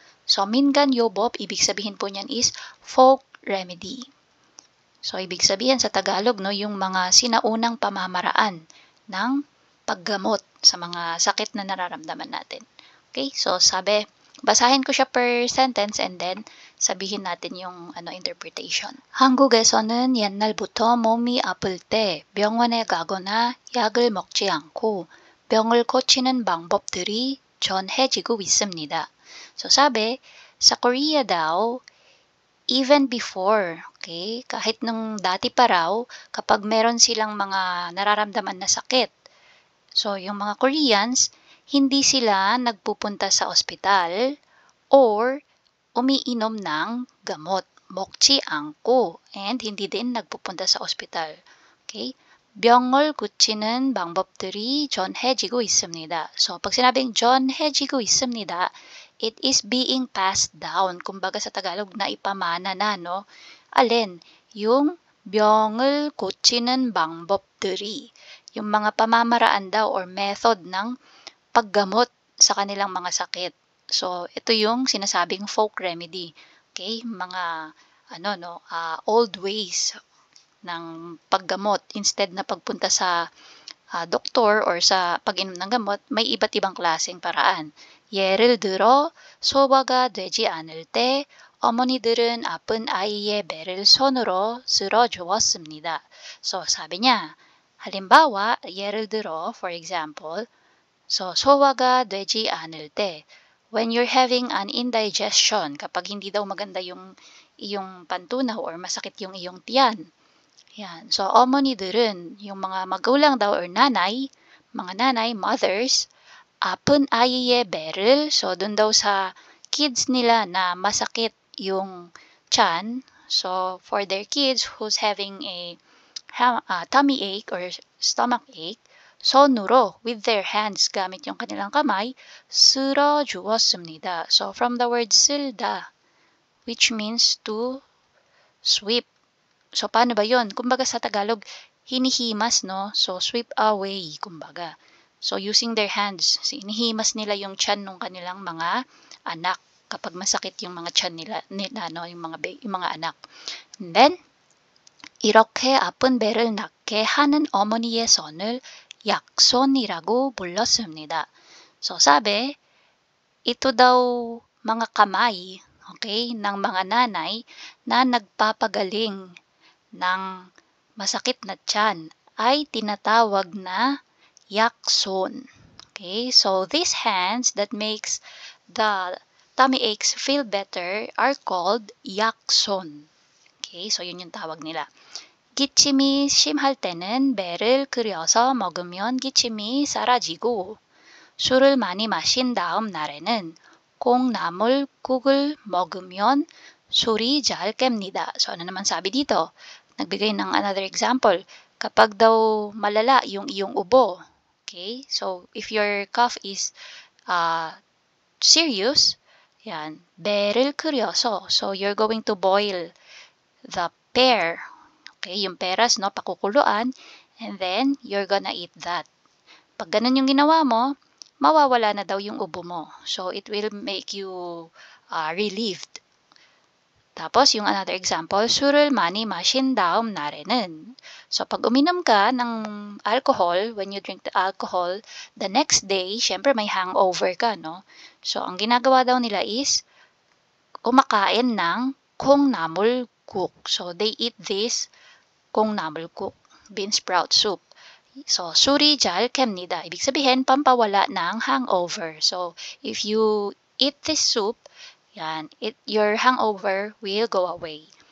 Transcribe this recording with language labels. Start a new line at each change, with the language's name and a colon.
Filipino: So, Mingan Yobop, ibig sabihin po niyan is folk remedy. So, ibig sabihin sa Tagalog, no, yung mga sinaunang pamamaraan ng paggamot sa mga sakit na nararamdaman natin. Okay? So, sabi, basahin ko siya
English: per sentence and then
Filipino: sabihin natin yung interpretation.
Korean: 한국에서는 옛날부터 몸이 아플 때 병원에 가거나 약을 먹지 않고 병을 고치는 방법들이 전해지고 있습니다.
Filipino: So, sabi, sa Korea daw,
English: even before,
Filipino: okay, kahit nung dati pa raw, kapag meron silang mga nararamdaman na sakit, so yung mga Koreans, hindi sila nagpupunta sa ospital or umiinom ng gamot,
Korean: 먹지 않고,
Filipino: and hindi din nagpupunta sa ospital. Okay?
Korean: 병을 고치는 방법들이 전해지고 있습니다.
English: So,
Filipino: pag sinabing
Korean: 전해지고 있습니다,
English: it is being passed down.
Filipino: Kumbaga sa Tagalog na ipamana na, no? Alin?
Korean: Yung 병을 고치는 방법들이.
Filipino: Yung mga pamamaraan daw or method ng paggamot sa kanilang mga sakit. So, ito yung sinasabing folk remedy.
English: Okay?
Filipino: Mga old ways ng paggamot. Instead na pagpunta sa doktor or sa pag-inom ng gamot, may iba't ibang klaseng paraan.
Korean: 예를 들어 소화가 되지 않을 때 어머니들은 아픈 아이의 배를 손으로 쓸어주었습니다.
Filipino: So, sabi niya, halimbawa,
Korean: 예를 들어,
English: for example,
Filipino: so,
Korean: 소화가 되지 않을 때,
English: when you're having an indigestion,
Filipino: kapag hindi daw maganda yung iyong pantunaw or masakit yung iyong tiyan. Yan. So,
Korean: 어머니들은,
Filipino: yung mga magulang daw or nanay, mga nanay, mothers,
Korean: 아픈 아이의 배를,
Filipino: so dun daw sa kids nila na masakit yung tiyan,
English: so for their kids who's having a tummy ache or stomach ache,
Korean: 손으로,
English: with their hands,
Filipino: gamit yung kanilang kamay,
Korean: 쓸어주었습니다.
English: So, from the word 쓸다, which means to sweep.
Filipino: So, paano ba yun? Kumbaga sa Tagalog, hinihimas, no?
English: So, sweep away, kumbaga.
Filipino: So, using their hands, hinihimas nila yung tiyan ng kanilang mga anak kapag masakit yung mga tiyan nila no? yung mga anak.
Korean: And then, 이렇게 아픈 배를 낫게 하는 어머니의 손을 약손이라고 불렀습니다.
Filipino: So, sabi, ito daw mga kamay, okay, ng mga nanay na nagpapagaling ng masakit na tiyan ay tinatawag na yakson.
English: Okay, so these hands that makes the tummy aches feel better are called yakson.
Filipino: Okay, so yun yung tawag nila.
Korean: 기침이 심할 때는 배를 그려서 먹으면 기침이 사라지고 술을 많이 마신 다음 날에는 콩나물국을 먹으면 술이 잘 깹니다.
Filipino: So, ano naman sabi dito? Nagbigay ng another example. Kapag daw malala yung iyong ubo, okay?
English: So, if your cough is serious, yan,
Korean: 배를 끓여서.
English: So, you're going to boil the pear. Okay,
Filipino: yung peras, no, pakukuluan,
English: and then you're gonna eat that.
Filipino: Pag ganun yung ginawa mo, mawawala na daw yung ubo mo.
English: So, it will make you relieved.
Filipino: Tapos, yung
English: another example,
Korean: 술을 많이 마신 다음 날에는.
English: So,
Filipino: pag uminom ka ng
English: alcohol, when you drink the alcohol, the next day,
Filipino: syempre may hangover ka, no? So, ang ginagawa daw nila is, kumakain ng 콩나물국.
English: So, they eat this 콩나물국, bean sprout soup.
Filipino: So,
Korean: 술이 잘 깹니다.
Filipino: Ibig sabihin, pampawala ng hangover.
English: So, if you eat this soup, yan, your hangover will go away.